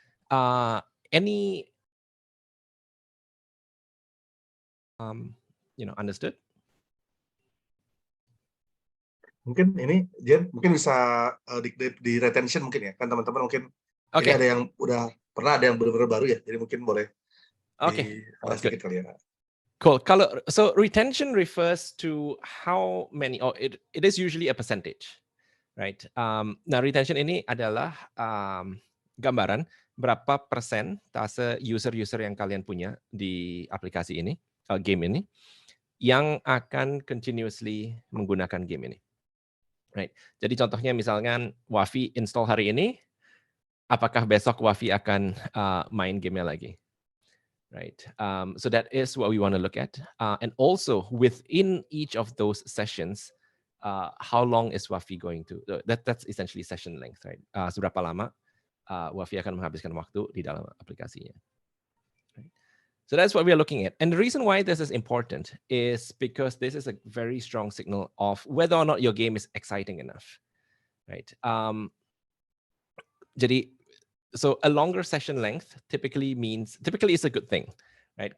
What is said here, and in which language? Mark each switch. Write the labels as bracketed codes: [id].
[en] Any understood? [id] Mungkin ini Jen mungkin bisa di retention mungkin ya, kan teman-teman mungkin ini ada yang udah pernah, ada yang benar-benar baru ya, jadi mungkin boleh sedikit kali ya. [en] Cool. So retention refers to how many, or it is usually a percentage, right? [id] Nah, retention ini adalah gambaran berapa persentase user-user yang kalian punya di aplikasi ini, game ini, yang akan continuously menggunakan game ini, [en] right? [id] Jadi contohnya misalkan Wafi install hari ini, apakah besok Wafi akan main gamenya lagi? [en] Right. So that is what we want to look at. And also within each of those sessions, how long is Wafi going to, that's essentially session length, right? [id] Seberapa lama Wafi akan menghabiskan waktu di dalam aplikasinya. [en] Right? So that's what we are looking at. And the reason why this is important is because this is a very strong signal of whether or not your game is exciting enough, right? [id] Jadi, [en] so a longer session length typically is a good thing, right?